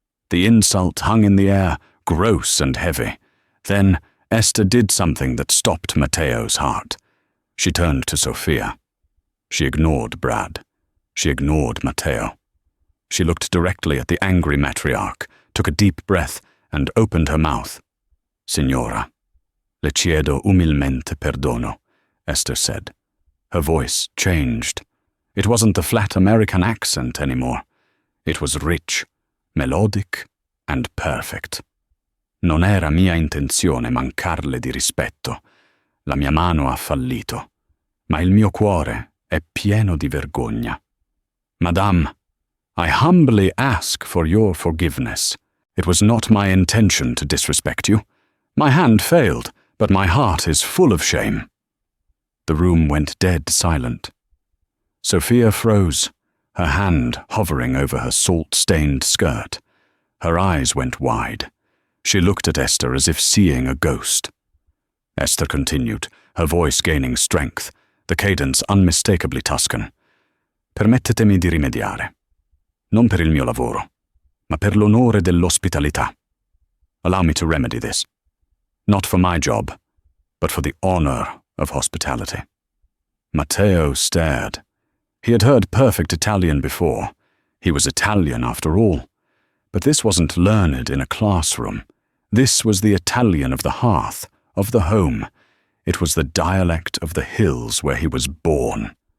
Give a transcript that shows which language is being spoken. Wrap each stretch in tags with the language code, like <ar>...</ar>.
<en>The insult hung in the air, gross and heavy. Then Esther did something that stopped Matteo's heart. She turned to Sophia. She ignored Brad. She ignored Matteo. She looked directly at the angry matriarch, took a deep breath, and opened her mouth.</en> <it>"Signora, le chiedo umilmente perdono,"</it> <en>Esther said. Her voice changed. It wasn't the flat American accent anymore. It was rich, melodic, and perfect.</en> <it>"Non era mia intenzione mancarle di rispetto. La mia mano ha fallito, ma il mio cuore è pieno di vergogna.</it> <en>Madame, I humbly ask for your forgiveness. It was not my intention to disrespect you. My hand failed, but my heart is full of shame." The room went dead silent. Sophia froze, her hand hovering over her salt-stained skirt. Her eyes went wide. She looked at Esther as if seeing a ghost. Esther continued, her voice gaining strength, the cadence unmistakably Tuscan.</en> <it>"Permettetemi di rimediare. Non per il mio lavoro, ma per l'onore dell'ospitalità.</it> <en>Allow me to remedy this. Not for my job, but for the honor of hospitality." Matteo stared. He had heard perfect Italian before. He was Italian after all. But this wasn't learned in a classroom. This was the Italian of the hearth, of the home. It was the dialect of the hills where he was born.</en>